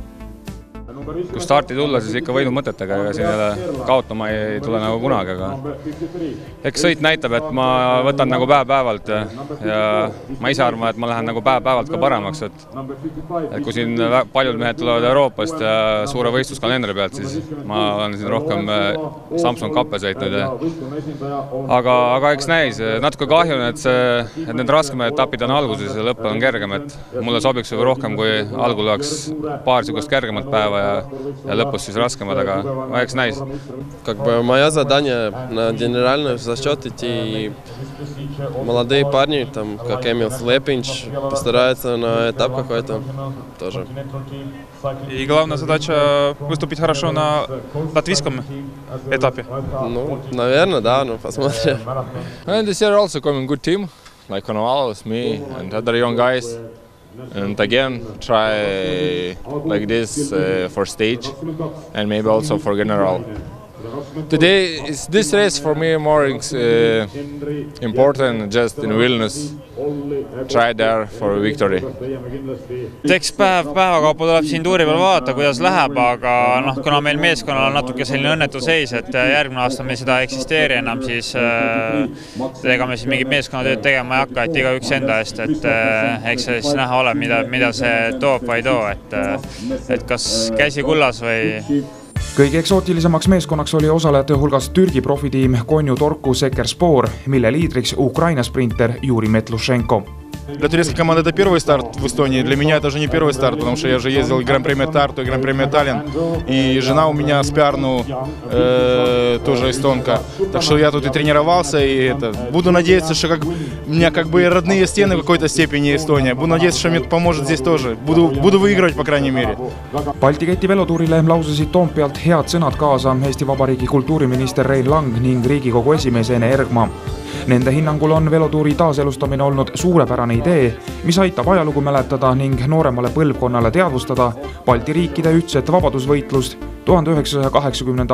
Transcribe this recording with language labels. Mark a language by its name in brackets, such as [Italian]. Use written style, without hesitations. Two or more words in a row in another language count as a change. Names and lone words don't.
[Estonian] Kui starti tulla, siis ikka võidu mõtetega, ega siin kaotama ei tule nagu kunagi, aga eks sõit näitab, et ma võtan nagu päev-päevalt ja ma ise arvan, et ma lähen nagu päev-päevalt ka paremaks, et kui siin paljud mehed tulevad Euroopast ja suure võistluskalendri pealt, siis ma olen siin rohkem Samsung kappe sõitnud. Aga eks näis, natuke kahju, et need raskemad etapid on alguses ja lõpp on kergem, et mulle sobiks rohkem, kui algul oleks paar sugust kergemat päeva ja lõpus siis raskemad, aga eks näis. [Russian] Моя задание на генеральный зачет идти, молодые парни, там, как Эмил Слепинч, постараются на этап какой-то тоже. И главная задача выступить хорошо на латвийском этапе? Ну, наверное, да, но посмотрим. [English] And this year also coming good team, like Konovalos, me and other young guys. And again, try like this for stage and maybe also for general. Today, this race for me more important just in Vilnius. Try there for victory. [Estonian] Eks päevakaupa tuleb siin tuuri peal vaadata, kuidas läheb, aga kuna meil meeskonnal on natuke selline õnnetu seis, et järgmine aasta meil seda eksisteeri enam, siis ega me siis mingit meeskonnatööd tegema ei hakka, et igaüks enda eest, et eks see siis näha ole, mida see toob või ei too, et kas käsi kullas või... Kõige eksootilisemaks meeskonnaks oli osalejate hulgas Türgi profitiim Konju Torku Sekerspor, mille liidriks Ukraina sprinter Juri Metlushenko. [Russian] Для турецкой команды это первый старт в Эстонии. Для меня это уже не первый старт, потому что я же ездил и Гран-премия Тарту, и Гран-премия Таллин. И жена у меня Спярну, тоже эстонка. Так что я тут и тренировался, и буду надеяться, что у меня как бы родные стены в какой-то степени Эстония. Буду надеяться, что мне поможет здесь тоже. Буду выигрывать, по крайней мере. [Estonian] Balti keti velotuurile lausasid Toompealt head sõnad kaasa Eesti Vabariigi kultuuriminister Rein Lang ning Riigikogu esimees Ene Ergma. Nende hinnangul on velotuuri taaselustamine olnud suurepärane idee, mis aitab ajalugu mäletada ning nooremale põlvkonnale teadvustada Balti riikide ühtset vabadusvõitlust 1980.